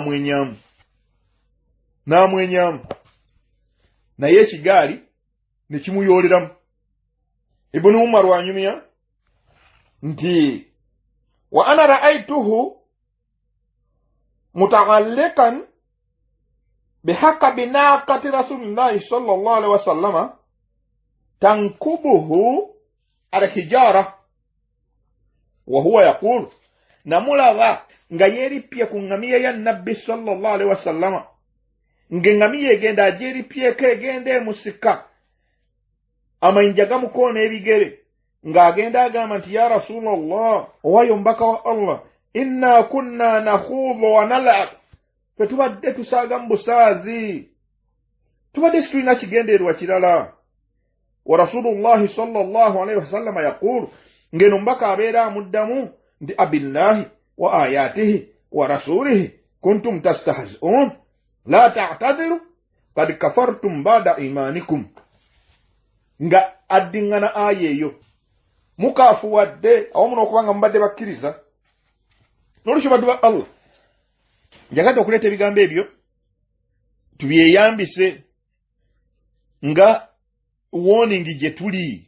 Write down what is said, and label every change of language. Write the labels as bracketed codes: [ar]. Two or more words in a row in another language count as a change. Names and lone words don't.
[lg] n'amwenyamu naye ekigaali ne kimuyooleramu Ibn Umar wanyumya nti [ar] وأنا رأيته متعلقا بحقب ناقة رسول الله صلى الله عليه وسلم تنكبه على حجارة وهو يقول [lg] namulaba nga yeripye ku ngamiya ya nabbi [ar] صلى الله عليه وسلم [lg] ngengamiya egenda ajeripyeko egenda emusika amayinja gamukoona ebigere ng'agenda agamba nti [ar] يا رسول الله [lg] owayo mbaka wa Allah [ar] إنا كنا نخوض ونلعب [lg] fe tubadde tusaaga mu busaazi tubadde situlina kigendeerwa kirala. [ar] ورسول الله صلى الله عليه وسلم يقول, [lg] ngeno mbaka abeera amuddamu nti [ar] أبالله وآياته ورسوله كنتم تستهزئون لا تعتذروا قد كفرتم بعد إيمانكم. [lg] Nga addiŋŋana aya eyo mukaafuwadde awamu n'okubanga mubadde bakkiriza. N'olwekyo baddu ba Allah, njagadde okuleeta ebigambo ebyo tubyeyambise nga warning gye tuli.